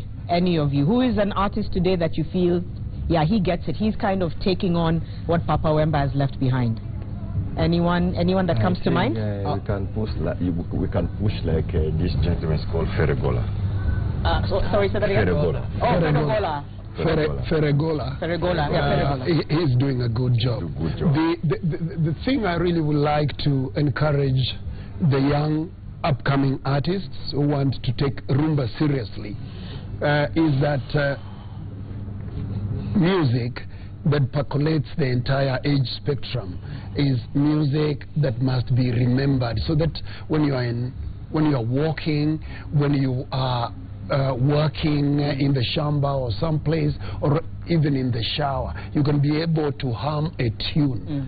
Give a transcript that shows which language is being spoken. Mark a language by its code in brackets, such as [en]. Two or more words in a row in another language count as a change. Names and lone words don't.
[en] Any of you? Who is an artist today that you feel, yeah, he gets it, he's kind of taking on what Papa Wemba has left behind? Anyone that comes to mind? We can push like this gentleman is called Ferregola. Sorry, say that again. Ferregola. Oh, Ferregola. Ferregola. Yeah, he's doing a good job. The thing I really would like to encourage the young upcoming artists who want to take rumba seriously is that music that percolates the entire age spectrum is music that must be remembered, so that when you are walking, when you are working in the shamba or someplace, or even in the shower, you can be able to hum a tune.